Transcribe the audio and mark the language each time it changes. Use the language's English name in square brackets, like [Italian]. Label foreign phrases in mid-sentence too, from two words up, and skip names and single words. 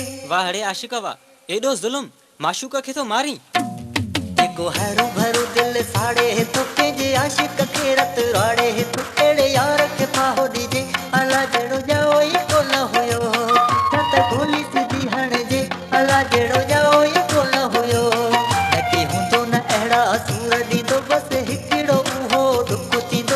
[Sindhi] वाह रे आशिका वाह एडो जुल्म माशूका के तो मारी देखो हरू भरू दिल साड़े तो पंहिंजे आशिक खे रत राड़े तू अहिड़े यार खे फाहो ॾिजे अला जहिड़ो जाओ ई कोन हुयो न त गोली सिधी हणिजे अला जहिड़ो जाओ ई कोन हुयो न की हूंदो न अहिड़ा सूर ॾींदो बसि हिकिड़ो उहो डुक थींदो